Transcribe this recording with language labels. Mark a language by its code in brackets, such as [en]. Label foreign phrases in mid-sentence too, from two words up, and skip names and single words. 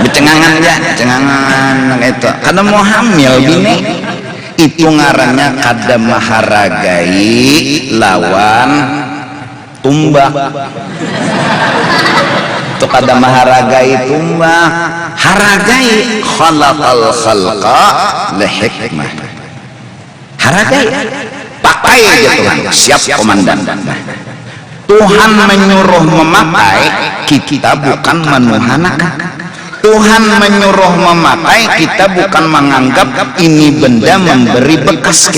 [bjn] becengangan ya, becengangan itu karena mau hamil bini itu ngarannya kada maharagai lawan tumbak. Itu kada maharagai tumbak, haragai [ar] خلق الخلق لحكمة. [bjn] Haragai pakai aja Tuhan, [id] siap komandan. Tuhan menyuruh memakai, kita bukan menuhanakan. Tuhan menyuruh memakai, kita bukan menganggap ini benda memberi bekas.